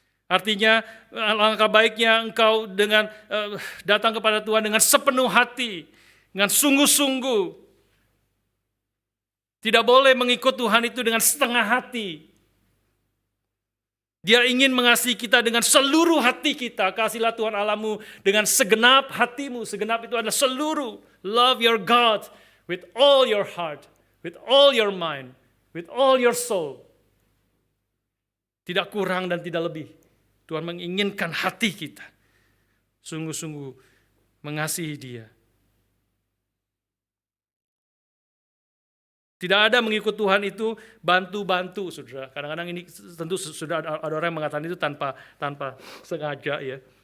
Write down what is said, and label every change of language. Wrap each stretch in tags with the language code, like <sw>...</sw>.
<id>Artinya alangkah baiknya engkau dengan datang kepada Tuhan dengan sepenuh hati, dengan sungguh-sungguh. Tidak boleh mengikut Tuhan itu dengan setengah hati. Dia ingin mengasihi kita dengan seluruh hati kita. Kasihilah Tuhan Allahmu dengan segenap hatimu. Segenap itu adalah seluruh.</id> <en>Love your God with all your heart, with all your mind, with all your soul.</en> <id>Tidak kurang dan tidak lebih. Tuhan menginginkan hati kita sungguh-sungguh mengasihi Dia. Tidak ada mengikut Tuhan itu bantu-bantu, saudara. Kadang-kadang ini tentu sudah ada orang yang mengatakan itu tanpa sengaja ya.</id>